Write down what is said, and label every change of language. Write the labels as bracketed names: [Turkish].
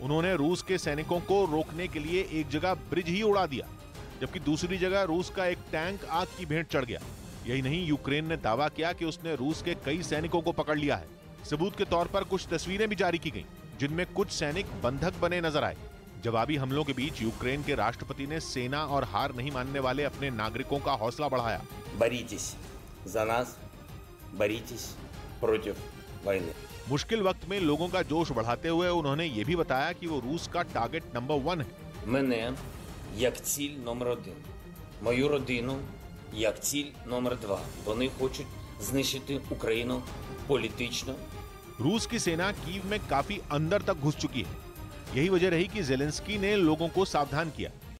[Hindi] उन्होंने रूस के सैनिकों को रोकने के लिए एक जगह ब्रिज ही उड़ा दिया, जबकि दूसरी जगह रूस का एक टैंक आग की भेंट चढ़ गया। यही नहीं, यूक्रेन ने दावा किया कि उसने रूस के कई सैनिकों को पकड़ लिया है। सबूत के तौर पर कुछ तस्वीरें भी जारी की गईं, जिनमें कुछ सैनिक बंधक बने नजर आए। जवाबी हमलों के बीच यूक्रेन के राष्ट्रपति ने सेना और हार नहीं मानने वाले अपने नागरिकों का हौसला बढ़ाया। [Russian] боритесь за нас, боритесь против войны। [Hindi] मुश्किल वक्त में लोगों का जोश बढ़ाते हुए उन्होंने ये भी बताया कि वो रूस का टारगेट नंबर 1 है। [Ukrainian] Мене як ціль номер 1. Мою родину як ціль номер 2. Вони хочуть знищити Україну політично। [Hindi] रूस की सेना कीव में काफी अंदर तक घुस चुकी है। यही वजह रही कि ज़ेलेंस्की ने लोगों को सावधान किया।